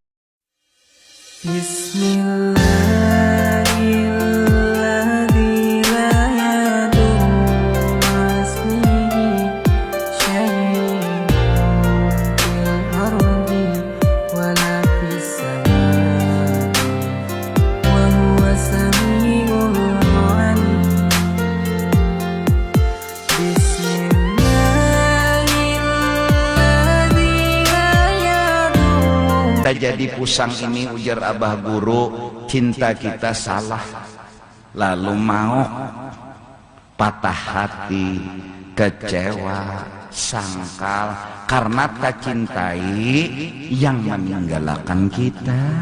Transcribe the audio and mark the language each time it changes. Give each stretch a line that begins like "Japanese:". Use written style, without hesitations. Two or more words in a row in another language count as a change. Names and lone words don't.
Arabic: بسم الله الذي لا يضر مع اسمه شيء في الأرض ولا في السماء وهو السميع العليم بسم الله الذي لا يضر
Banjar: Kita jadi pusang ini ujar abah guru, cinta kita salah, lalu mau patah hati, kecewa, sangkal karena tak cintai yang meninggalkan kita.